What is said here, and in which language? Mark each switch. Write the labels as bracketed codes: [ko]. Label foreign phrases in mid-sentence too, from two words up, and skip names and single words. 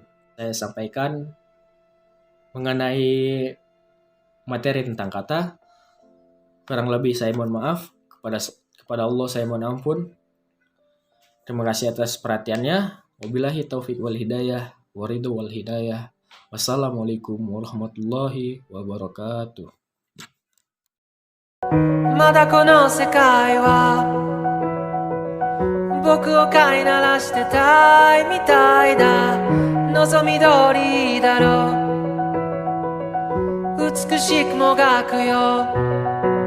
[id] Saya sampaikan mengenai materi tentang kata. Kurang lebih saya mohon maaf, kepada Allah saya mohon ampun. Terima kasih atas perhatiannya. [ar] وبالله التوفيق والهداية والرضا والهداية. والسلام عليكم ورحمة الله وبركاته. [ja] まだこの世界は僕を飼いならしてたいみたいだ望み通りだろう美しくもがくよ